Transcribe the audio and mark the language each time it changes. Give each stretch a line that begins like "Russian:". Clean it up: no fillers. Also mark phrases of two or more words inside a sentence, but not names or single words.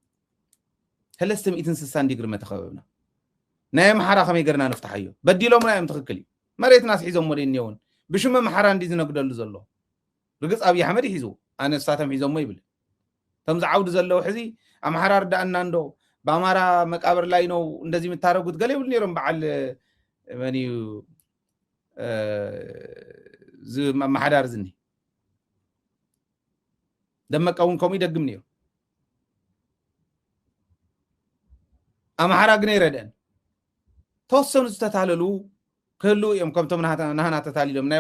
Tigrinya: 360 ዲግሪ መተኸበብና ናይ ኣምሓራ ከመይ ገርና ንፍታሓዮ በዲሎምና እዮም ትኽክል እዩ መሬትና ስሒዞም ወደ እኒአውን ብሽመ ኣምሓራ እንዲ ዝነግደሉ ዘሎ ርግፅ ኣብይ ኣሕመድ ይሒዙ ኣነ ንሳቶም ሒዞሞ ይብል እቶም ዝዓውዱ ዘለዉ ሕዚ ኣምሓራ ርዳእና እንዶ
Amharic: በአማራ መቃብር ላይ ነው እንደዚህ የምታረጉት
Tigrinya: ገሌ ይብል ነይሮም በዓል መን እዩ ማሕዳር ዝኒ ደመቀውን ከምኡ ይደግም ነይሩ ኣምሓራ ግን ይረድአን ተወሰኑ ዝተታለሉ ክህሉ እዮም ከምቶም ናህና ተታሊሎም ናይ